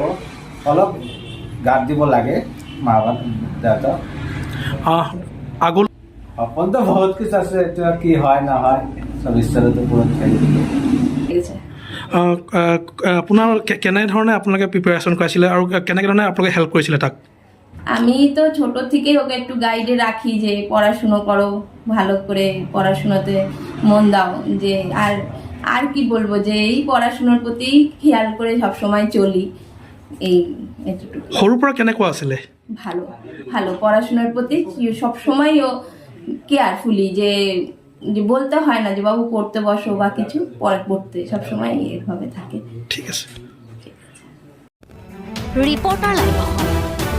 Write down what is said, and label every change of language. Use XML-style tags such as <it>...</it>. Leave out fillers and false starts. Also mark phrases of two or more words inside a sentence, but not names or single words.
<as>অলপ গাত দিব লাগে মা দেউতা। আগলৈ সপোনটো বহুত কিছু আছে, এতিয়া কি হয় নহয় চব ঈশ্বৰৰ ওপৰত হেৰি। আপোনাৰ কেনেধৰণে আপোনালোকে প্ৰিপেৰেশ্যন কৰাইছিলে আৰু কেনেধৰণে আপোনালোকে হেল্প কৰিছিলে তাক?</as> <bn>আমি তো ছোট থেকেই ওকে একটু গাইডে রাখি যে পড়াশুনো করো, ভালো করে পড়াশোনাতে মন দাও, যে আর আর কি বলবো, যে এই পড়াশোনার প্রতি খেয়াল করে সবসময় চলি, এই এতটুকু।</bn> <as>সৰুৰ পৰা কেনেকুৱা আছিলে?</as> <bn>ভালো ভালো পড়াশোনার প্রতি সবসময় ও কেয়ারফুলি, যে যে বলতে হয় না যে বাবু পড়তে বসো বা কিছু, পড়তে সবসময় এভাবে থাকে।</bn> <as>ঠিক আছে। ৰিপৰ্টাৰ লাইভ</as>